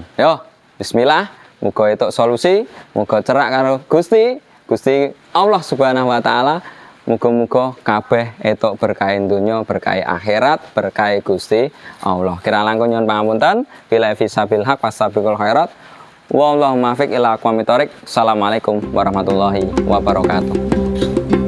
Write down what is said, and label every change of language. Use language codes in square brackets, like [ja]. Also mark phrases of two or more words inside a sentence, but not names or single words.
[jv] Yo, bismillah, muga entuk solusi, muga cerak karo Gusti Allah [ar] سبحانه وتعالى. [jv] Muga-muga kabeh entuk berkah donya, berkah akhirat, berkah Gusti Allah. Kirang langkung nyuwun pangapunten, [ar] بلا فسبيل حق وسابق الخيرات. والله الموفق إلى أقوم الطريق. السلام عليكم ورحمة الله وبركاته.